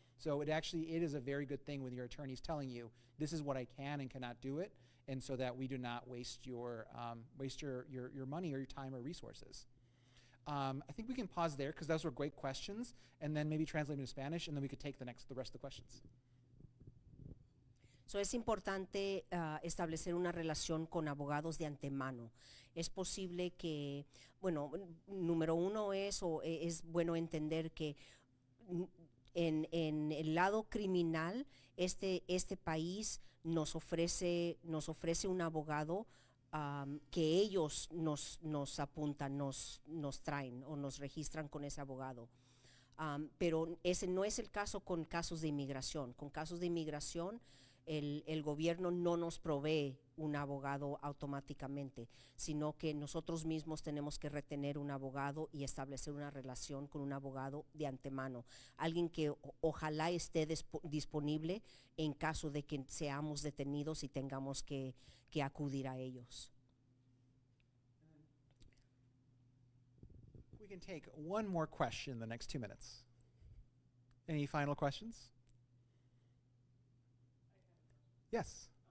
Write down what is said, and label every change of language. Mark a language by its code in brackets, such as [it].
[en] So it is a very good thing when your attorney's telling you, this is what I can and cannot do it, and so that we do not waste your money or your time or resources. I think we can pause there because those were great questions, and then maybe translate them to Spanish, and then we could take the rest of the questions. [es] So es importante establecer una relación con abogados de antemano. Es posible que, número uno es bueno entender que en el lado criminal este país nos ofrece un abogado que ellos nos apuntan, nos traen o nos registran con ese abogado. Pero ese no es el caso con casos de inmigración. Con casos de inmigración, el gobierno no nos provee un abogado automáticamente, sino que nosotros mismos tenemos que retener un abogado y establecer una relación con un abogado de antemano. Alguien que ojalá esté disponible en caso de que seamos detenidos y tengamos que acudir a ellos. [en] We can take one more question in the next 2 minutes. Any final questions? Yes.